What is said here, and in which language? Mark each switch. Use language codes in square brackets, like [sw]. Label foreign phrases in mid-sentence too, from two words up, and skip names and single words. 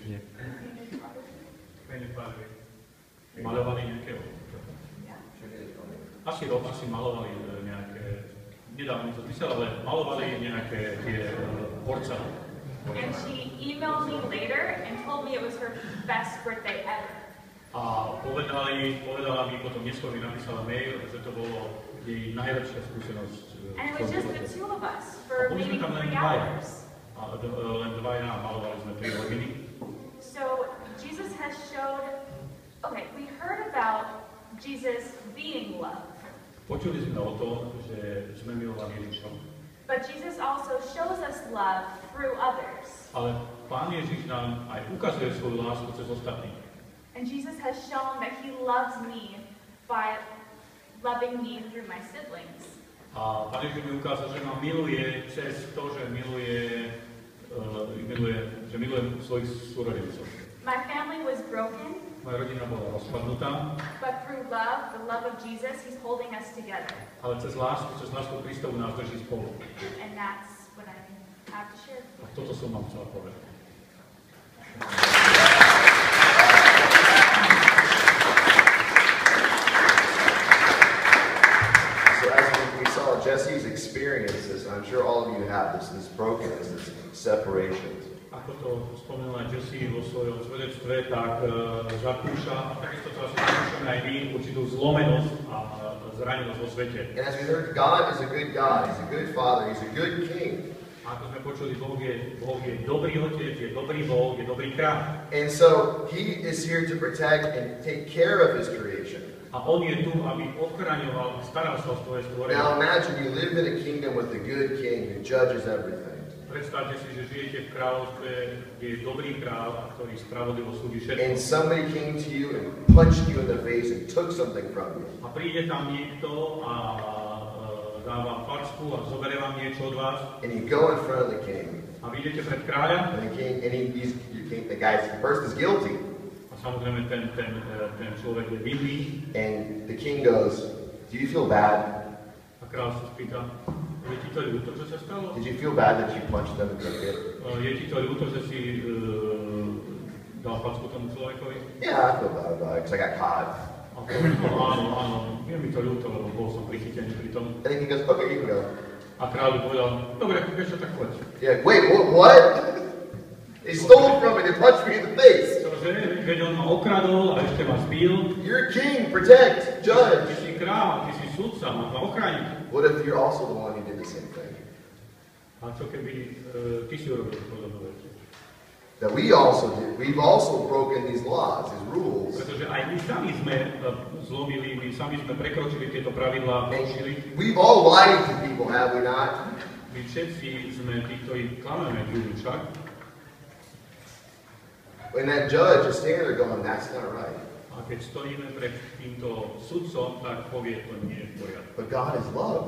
[sk] Nie. Malovali nejaké asi malovali nejaké, nedávno mi to zmysel, ale malovali nejaké tie porcelány. [en] And she emailed me later and told me it was her best birthday ever. [sk] A povedala mi potom neskôr mi napísala mail, že to bolo jej najlepšia skúsenosť. [en] And it was just the two of us for maybe 3 hours. [sk] Len dvaja malovali sme 3 hodiny. [en] So Jesus has showed, we heard about Jesus being love. [sk] Počuli sme o tom, že sme milovaní Ježišom. [en] But Jesus also shows us love through others. [sk] Ale Pán Ježiš nám aj ukazuje svoju lásku cez ostatných. [en] And Jesus has shown that he loves me by loving me through my siblings. [sk] A Pán Ježiš mi ukázal, že ma miluje cez to, že miluje milujem svojich súrodencov. [en] My family was broken, [sk] Moja rodina bola rozpadnutá, [en] but through love, the love of Jesus, He's holding us together. [sk] ale cez lásku Kristovu nás drží spolu. [en] And that's what I have to share. [sk] A toto som vám chcela povedať. [en] Jessi's experiences, and I'm sure all of you have this brokenness, this separation. [sk] Ako to spomenula Jessi vo svojom svedectve, tak zakúša, a takisto to asi zakúšame aj my, určitú zlomenosť a zranenosť vo svete. [en] And as we heard, God is a good God, He's a good Father, He's a good King. [sk] A ako sme počuli, Boh je dobrý Otec, je dobrý Boh, je dobrý kráľ. [en] And so He is here to protect and take care of His creation. [sk] A on je tu, aby ochraňoval, staral sa o svoje stvorenie. [en] Now imagine you live in a kingdom with a good king who judges everything. [sk] Predstavte si, že žijete v kráľovstve, kde je dobrý kráľ, ktorý spravodlivo súdi všetko. [en] And somebody came to you and punched you in the face and took something from you. [sk] A príde tam niekto a dá vám facku a zoberie vám niečo od vás. [en] And you go in front of the king. [sk] A vy idete pred kráľa. [en] And the person is guilty. [sk] Samozrejme, ten človek je vinný. [en] And the king goes, do you feel bad? [sk] A kráľ sa spýta, je ti to ľúto, čo sa stalo? [en] Did you feel bad that you punched them and took it? [sk] Je ti to ľúto, že si dal facku tomu človekovi? [en] Yeah, I feel bad about it because I got caught. [sk] A povedal, áno, je mi to ľúto, lebo bol som prichytený pri tom. [en] And then he goes, okay, you can go. [sk] A kráľ povedal, dobre, vieš čo, tak poď. [en] Yeah, wait, what? They stole from me, they punched me in the face. [sk] Čože, keď on ma okradol a ešte ma zbil. [en] You're king, protect, judge. [sk] Ty si kráľ, ty si sudca, má ma ochrániť. [en] What if you're also the one who did the same thing? [sk] A čo keby ty si urobil podobnú vec? [en] That we also did. We've also broken these laws, these rules. [sk] Pretože aj my sami sme zlomili, my sami sme prekročili tieto pravidlá, porušili. [en] We've all lied to people, have we not? [sk] My všetci sme tí, ktorí klameme ľudí však. [en] When that judge is standing there going, that's not right. [sk] A keď stojíme pred týmto sudcom, tak povie, to nie je v poriadku. [en] But God is love.